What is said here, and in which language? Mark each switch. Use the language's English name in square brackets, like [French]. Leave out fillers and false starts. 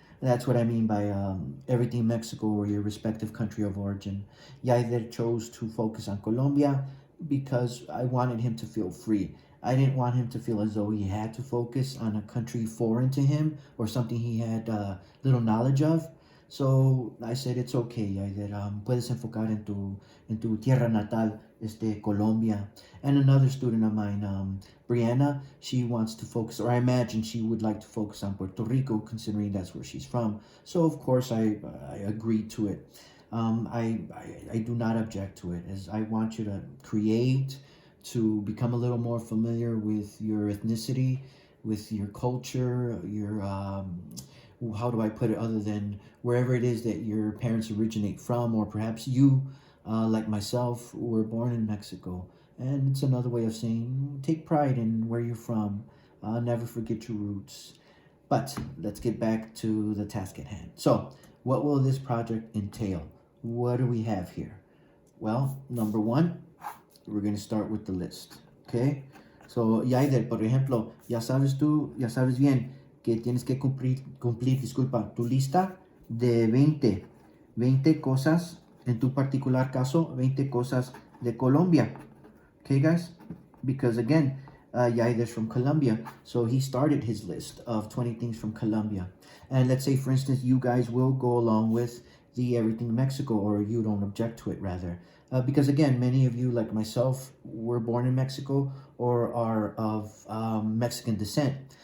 [English] That's what I mean by Everything Mexico or your respective country of origin. Yaider chose to focus on Colombia because I wanted him to feel free. I didn't want him to feel as though he had to focus on a country foreign to him or something he had little knowledge of. So I said, it's okay. I said, [Spanish] puedes enfocar en tu tierra natal, Colombia. [English] And another student of mine, Brianna, she wants to focus, or I imagine she would like to focus on Puerto Rico, considering that's where she's from. So of course I agreed to it. I do not object to it, as I want you to create, to become a little more familiar with your ethnicity, with your culture, your how do I put it, other than wherever it is that your parents originate from, or perhaps you, like myself, were born in Mexico. And it's another way of saying take pride in where you're from. Never forget your roots. But let's get back to the task at hand. So, what will this project entail? What do we have here? Well, number one, we're going to start with the list. Okay? [Spanish] So, Yaider, por ejemplo, ya sabes bien que tienes que cumplir, disculpa, tu lista de 20 cosas, en tu particular caso, 20 cosas de Colombia. [English] Okay, guys? Because again, Yaider's from Colombia, so he started his list of 20 things from Colombia. And let's say, for instance, you guys will go along with the Everything Mexico, or you don't object to it, rather. Because again, many of you, like myself, were born in Mexico or are of Mexican descent.